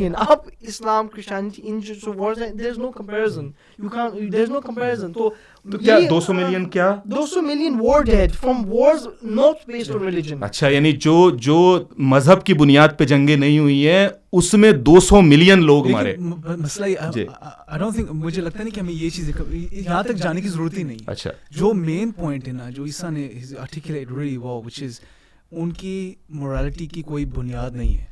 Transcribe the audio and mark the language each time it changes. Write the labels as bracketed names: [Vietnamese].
[Urdu] آپ اسلام, کرسچینٹی, ان جو wars ہیں, [English] there is no comparison. There is no comparison. تو [Urdu] کیا 200 ملین, کیا [English] 200 million war dead from wars not based on religion. [Urdu] اچھا, یعنی جو مذہب کی بنیاد پہ جنگیں نہیں ہوئی ہیں اس میں 200 ملین لوگ مارے. مسئلہ [English] I don't think, [Urdu] مجھے لگتا نہیں کہ ہمیں یہ چیزیں یہاں تک جانے کی ضرورت ہی نہیں. اچھا, جو مین پوائنٹ ہے نا, جو عیسیٰ نے [English] articulate really well, which is [Urdu] ان کی morality کی کوئی بنیاد نہیں ہے.